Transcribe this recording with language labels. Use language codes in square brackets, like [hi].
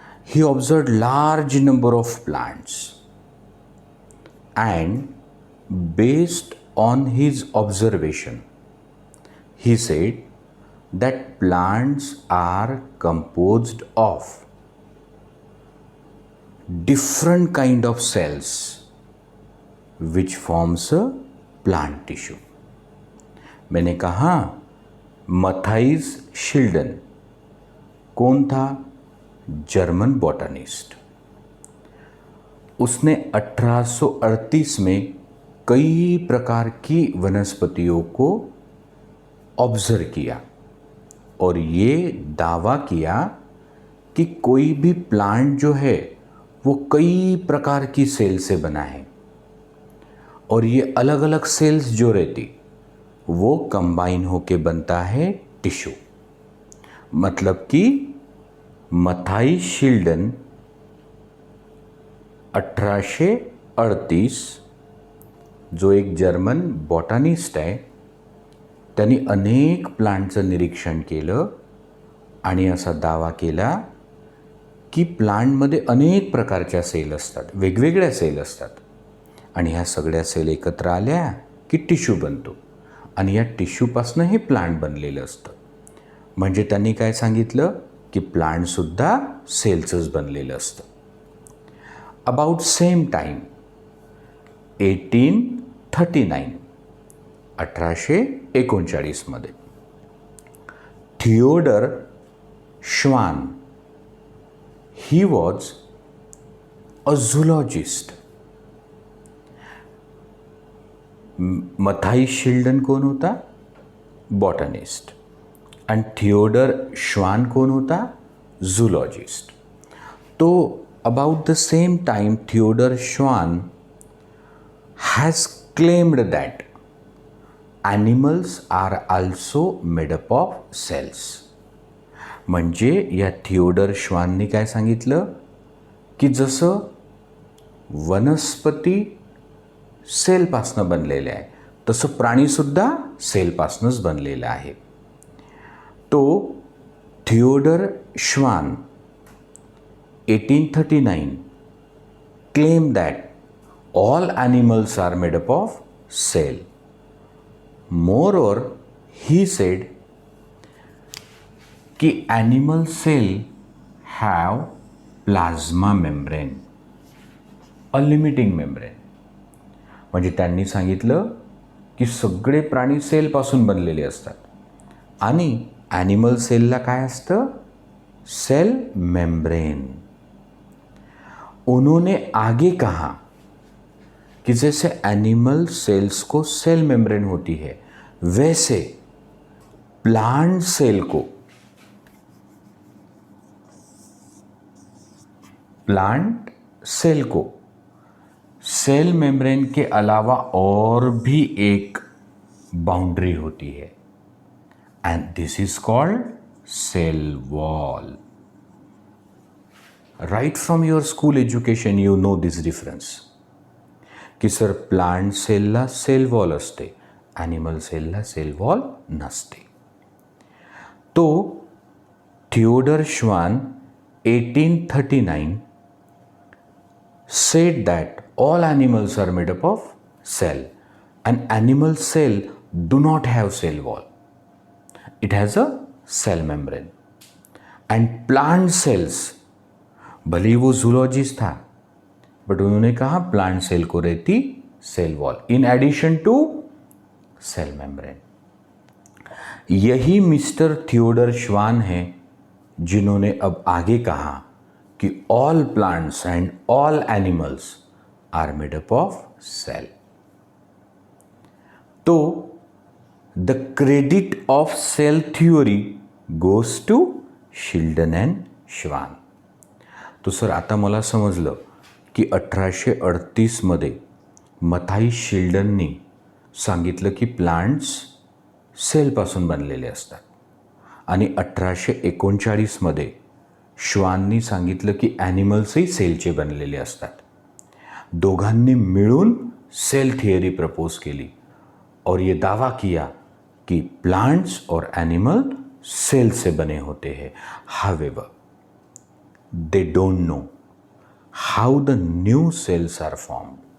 [en] He observed large number of plants and based on his observation he said that plants are composed of different kind of cells which forms a plant tissue. [hi] मैंने कहा Matthias शिल्डन कौन था? German botanist. उसने 1838 में कई प्रकार की वनस्पतियों को ऑब्जर्व किया और ये दावा किया कि कोई भी प्लांट जो है वो कई प्रकार की सेल से बना है और ये अलग अलग सेल्स जो रहती वो कंबाइन होके बनता है टिश्यू. [mr] मतलब कि मथाइस शिल्डन 1838 जो एक जर्मन बॉटनिस्ट आहे त्यांनी अनेक प्लांटचं निरीक्षण केलं आणि असा दावा केला की प्लांटमध्ये अनेक प्रकारच्या सेल असतात, वेगवेगळ्या सेल असतात आणि ह्या सगळ्या सेल एकत्र आल्या की टिश्यू बनतो आणि या टिश्यूपासून हे प्लांट बनलेलं असतं. म्हणजे त्यांनी काय सांगितलं की प्लांटसुद्धा सेलचंच बनलेलं असतं. [en] About same time 1839 1839 मध्ये Theodor Schwann he was a zoologist. [hi] Matthias शिल्डन कौन होता? बॉटनिस्ट. एंड थियोडर श्वान कौन होता? जूलॉजिस्ट. [en] तो about the same time Theodor Schwann has claimed that animals are also made up of cells. [mr] म्हणजे या थिओडर श्वानने काय सांगितलं की जसं वनस्पती सेलपासनं बनलेले आहे तसं प्राणीसुद्धा सेलपासनंच बनलेलं आहे. [en] तो Theodor Schwann 1839 claimed that all animals are made up of cell. Moreover, he said कि animal cell have plasma membrane, a limiting membrane. [mr] म्हणजे त्यांनी सांगितलं की सगळे प्राणी सेलपासून बनलेले असतात आणि ॲनिमल सेलला काय असतं? [en] Cell membrane. [hi] उन्होंने आगे कहा कि जैसे एनिमल सेल्स को सेल मेम्ब्रेन होती है, वैसे प्लांट सेल को सेल मेम्ब्रेन के अलावा और भी एक बाउंड्री होती है, [en] And this is called cell wall. Right from your school education you know this difference [mr] की सर प्लांट सेलला सेल वॉल असते, ॲनिमल सेलला सेल वॉल नसते. [en] तो Theodor Schwann 1839 said that all animals are made up of cell and animal cell do not have cell wall. It has a cell membrane. And plant cells, [hi] भले ही वो zoologist था, but उन्होंने कहा plant cell को रहती cell wall [en] In addition to cell membrane. [hi] यही mister Theodore श्वान हैं जिन्होंने अब आगे कहा कि [en] All plants and all animals are made up of cell. तो the credit of cell theory goes to Schleiden and Schwann. [mr] तो सर आता मला समजलं की 1838 मध्ये मथाई शिल्डननी सांगितलं की प्लांट्स सेलपासून बनलेले असतात आणि 1839 मध्ये श्वाननी सांगितलं की ॲनिमल्सही सेलचे बनलेले असतात. दोघांनी मिळून सेल थियरी प्रपोज केली [hi] और ये दावा किया कि प्लांट्स और एनिमल सेल से बने होते हैं. [en] However they don't know how the new cells are formed.